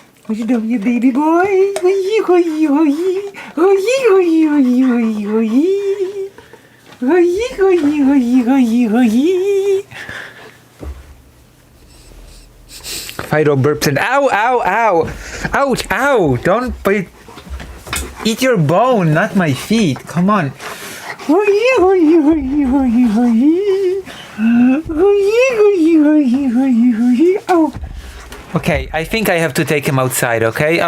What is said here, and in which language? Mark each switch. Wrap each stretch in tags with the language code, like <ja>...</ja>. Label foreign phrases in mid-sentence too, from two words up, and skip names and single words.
<en>What you doing, you baby boy? Hoi, hoi, hoi. Hoi, hoi, hoi, hoi, hoi. Hoi, hoi, hoi, hoi, hoi. Fido burps and ow, ow, ow. Ouch, ow. Don't bite. Eat your bone, not my feet. Come on. Hoi, hoi, hoi, hoi, hoi. Hoi, hoi, hoi, hoi, hoi. Oh. Okay, I think I have to take him outside, okay?</en>